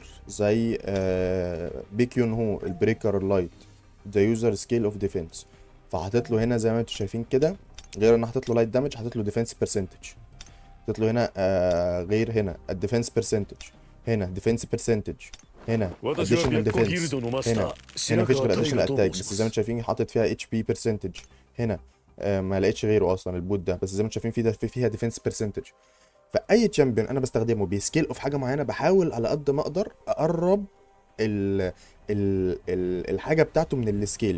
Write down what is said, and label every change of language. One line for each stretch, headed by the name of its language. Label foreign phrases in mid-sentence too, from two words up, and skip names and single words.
Arabic: زي بيكيون هو البريكر اللايت،
English: the user scale of defense.
Arabic: فحطيت له هنا زي ما انتم شايفين كده، غير ان حطيت له
English: light damage
Arabic: حطيت له
English: defense percentage.
Arabic: حطيت له هنا غير هنا
English: the defense percentage,
Arabic: هنا
English: defense percentage,
Arabic: هنا
Japanese: 私は
Arabic: اديشنال
Japanese: 白子ギル
Arabic: ديفنس،
Japanese: ドのマスタ
Arabic: هنا
Japanese: ー
Arabic: هنا
Japanese: 白
Arabic: مفيش
Japanese: 川
Arabic: غير
Japanese: 大
Arabic: اديشنال
Japanese: 河と
Arabic: اتاك
Japanese: 申し
Arabic: بس
Japanese: ま
Arabic: زي ما
Japanese: す
Arabic: انتم شايفين حاطط فيها
English: HP percentage.
Arabic: هنا ما لقيتش غيره اصلا البوت ده، بس زي ما انتم شايفين فيها
English: defense percentage.
Arabic: فاي تشامبيون انا بستخدمه بيسكيل اوف حاجه معينه بحاول على قد ما اقدر اقرب ال الحاجه بتاعته من السكيل.